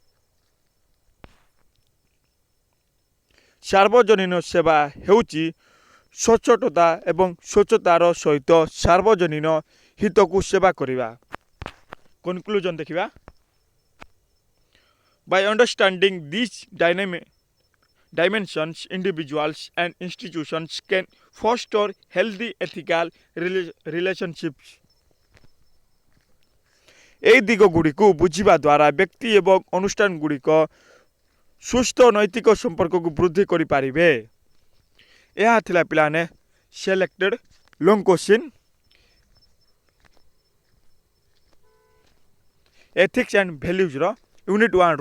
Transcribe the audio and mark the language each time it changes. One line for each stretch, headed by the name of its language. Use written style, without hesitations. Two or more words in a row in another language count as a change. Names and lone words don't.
Odia: ସାର୍ବଜନୀନ ସେବା ହେଉଛି ସଚ୍ଚୋଟତା ଏବଂ ସ୍ୱଚ୍ଛତାର ସହିତ ସାର୍ବଜନୀନ ହିତକୁ ସେବା କରିବା। କନକ୍ଲୁଜନ ଦେଖିବା।
English: by understanding this dimensions, individuals and institutions can foster healthy ethical relationships।
Odia: এই ଦିଗଗୁଡ଼ିକୁ ବୁଝିବା ଦ୍ୱାରା ବ୍ୟକ୍ତି ଏବଂ ଅନୁଷ୍ଠାନଗୁଡ଼ିକ ସୁସ୍ଥ ନୈତିକ ସମ୍ପର୍କକୁ ବୃଦ୍ଧି କରିପାରିବେ। ଏହା ଥିଲା ପିଲାମାନେ
English: selected long question ethics and values unit
Odia: 1ରୁ।